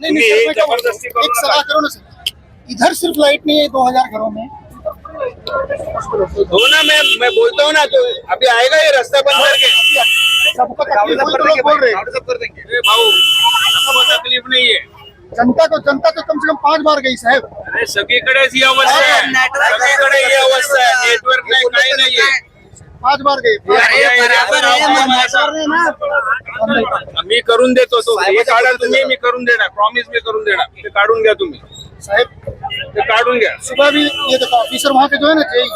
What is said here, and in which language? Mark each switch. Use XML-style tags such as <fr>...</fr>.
<mr>तुम्ही हे जबरदस्ती करू नका.</mr> <hi>इधर सिर्फ लाइट नहीं है 2000 घरों में। हो ना, मैं बोलता हूँ ना. तो अभी आएगा ये रास्ता बंद करके. सबको तकलीफ हुई तो लोग बोल रहे हैं। अरे भाऊ, सबको तकलीफ नहीं है. जनता को कम से कम 5 बार गई साहब।</hi> <mr>अरे सगळीकडेच ही अवस्था आहे. सगळीकडे ही अवस्था आहे. नेटवर्क नाही, काही नाहीये.</mr> <hi>5 बार गई।</hi> <mr>मी करून देतो. तो हे काढा तुम्ही, मी करून देणार. प्रॉमिस मी करून देणार. ते काढून घ्या तुम्ही.</mr> <hi>साहब</hi> <mr>ते काढून घ्या.</mr> <hi>सुबह भी ये देखो ऑफिसर वहाँ पे जो है ना जेई</hi>